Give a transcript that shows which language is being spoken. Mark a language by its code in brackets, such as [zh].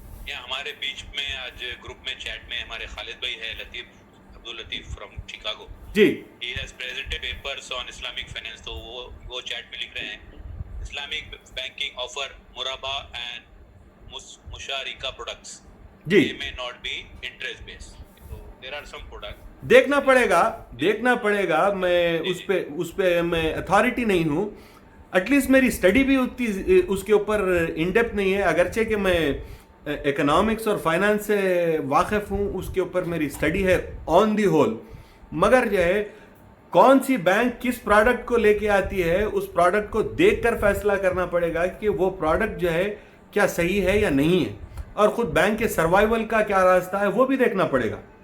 [hi] हमारे बीच में आज ग्रुप में चैट में हमारे खालिद भाई है, Abdul Latif from Chicago ji. [en] he has presented papers on Islamic finance. [hi] तो वो चैट में लिख रहे हैं [en] Islamic banking offer muraba and musharika products. जी They may not be interest based. So there are some products. [hi] देखना पड़ेगा मैं उस पे मैं अथॉरिटी नहीं हूँ, एटलीस्ट मेरी स्टडी भी उतनी उसके ऊपर इन डेप्थ नहीं है, अगरचे कि मैं इकोनॉमिक्स और फाइनेंस से वाकिफ़ हूँ, उसके ऊपर मेरी स्टडी है [en] on the whole, [hi] मगर जो है कौन सी बैंक किस प्रोडक्ट को लेके आती है उस प्रोडक्ट को देखकर फैसला करना पड़ेगा कि वो प्रोडक्ट जो है क्या सही है या नहीं है, और खुद बैंक के सर्वाइवल का क्या रास्ता है वो भी देखना पड़ेगा।